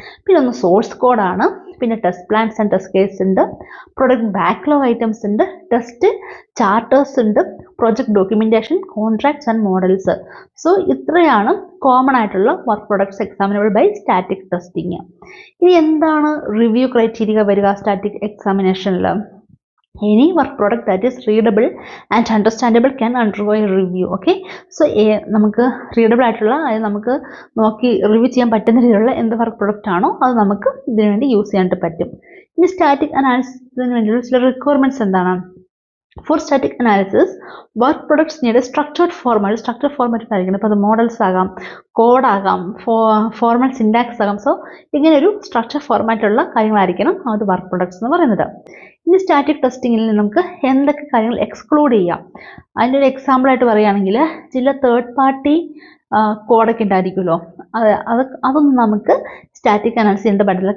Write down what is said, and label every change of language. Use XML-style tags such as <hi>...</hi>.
<ml>പിന്നെ ഒന്ന് സോഴ്സ് കോഡാണ്, പിന്നെ test plans and test case ഉണ്ട്, പ്രൊഡക്റ്റ് ബാക്ക്ലോഗ് ഐറ്റംസ് ഉണ്ട്, ടെസ്റ്റ് ചാർട്ടേഴ്സ് ഉണ്ട്, project documentation, contracts and models. So ഇത്രയാണ് കോമൺ ആയിട്ടുള്ള work products എക്സാമിനബിൾ by static testing. ഇനി എന്താണ് റിവ്യൂ ക്രൈറ്റീരിയ വരിക static എക്സാമിനേഷനിൽ?</ml> <en>Any work product that is readable and understandable can undergo a review. Okay, so</en> <ml>നമുക്ക് readable ആയിട്ടുള്ള അതായത് നമുക്ക് നോക്കി റിവ്യൂ ചെയ്യാൻ പറ്റുന്ന രീതിയിലുള്ള എന്ത് വർക്ക് പ്രൊഡക്റ്റ് ആണോ അത് നമുക്ക് ഇതിനു വേണ്ടി യൂസ് ചെയ്യാനായിട്ട് പറ്റും. ഇനി സ്റ്റാറ്റിക് അനാലിസിസിന് വേണ്ടിയുള്ള ചില റിക്വയർമെന്റ്സ് എന്താണ്?</ml> <en>For static analysis, work products need a structured format. Structured format</en> <ml>ആയിരിക്കണം. ഇപ്പോൾ അത് മോഡൽസ് ആകാം, കോഡ് ആകാം, ഫോർമൽ സിൻടാക്സ് ആകാം. സോ ഇങ്ങനെ ഒരു സ്ട്രക്ചർ ഫോർമാറ്റുള്ള കാര്യങ്ങളായിരിക്കണം ആ ഒരു വർക്ക് പ്രൊഡക്ട്സ് എന്ന് പറയുന്നത്. ഇനി സ്റ്റാറ്റിക് ടെസ്റ്റിങ്ങിൽ നമുക്ക് എന്തൊക്കെ കാര്യങ്ങൾ എക്സ്ക്ലൂഡ് ചെയ്യാം? അതിൻ്റെ ഒരു എക്സാമ്പിൾ ആയിട്ട് പറയുകയാണെങ്കിൽ ചില തേർഡ് പാർട്ടി കോഡൊക്കെ ഉണ്ടായിരിക്കുമല്ലോ, അതൊന്നും നമുക്ക് സ്റ്റാറ്റിക് അനാലിസിസ് ചെയ്യേണ്ട പറ്റില്ല.</ml>